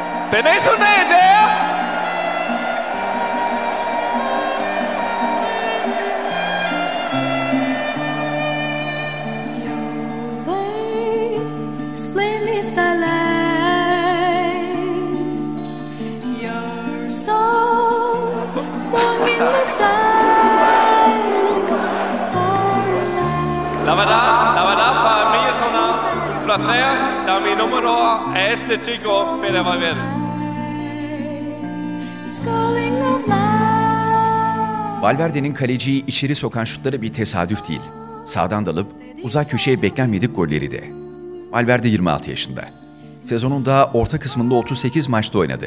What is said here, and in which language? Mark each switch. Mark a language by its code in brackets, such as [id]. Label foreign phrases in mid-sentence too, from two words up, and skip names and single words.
[es] ¿Tenéis una idea? [en] Explain this light. Your song in the silence. [es] La verdad, para mí es un placer dar mi número a este chico, Fede Valverde. [tr] Valverde'nin kaleciyi içeri sokan şutları bir tesadüf değil. Sağdan dalıp uzak köşeye beklenmedik golleri de. Valverde 26 yaşında. Sezonun daha orta kısmında 38 maçta oynadı.